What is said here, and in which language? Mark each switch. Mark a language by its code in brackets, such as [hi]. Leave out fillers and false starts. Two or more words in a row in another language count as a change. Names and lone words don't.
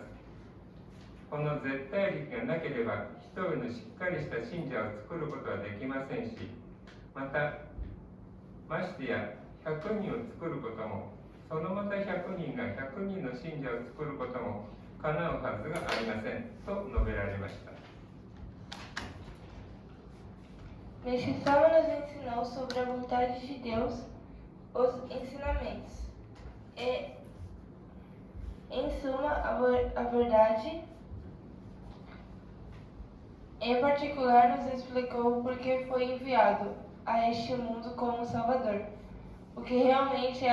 [ja] この絶対力がなければ一人のしっかりした信者を作ることはできませんし、またましてや100人を作ることも、そのまた100人が100人の信者を作ることも叶うはずがありませんと述べられました。 [pt] Meishu-sama nos ensinou sobre a vontade de Deus, os ensinamentos e, em suma, a verdade. Em particular, nos explicou por que foi enviado a este mundo como Salvador, o que realmente é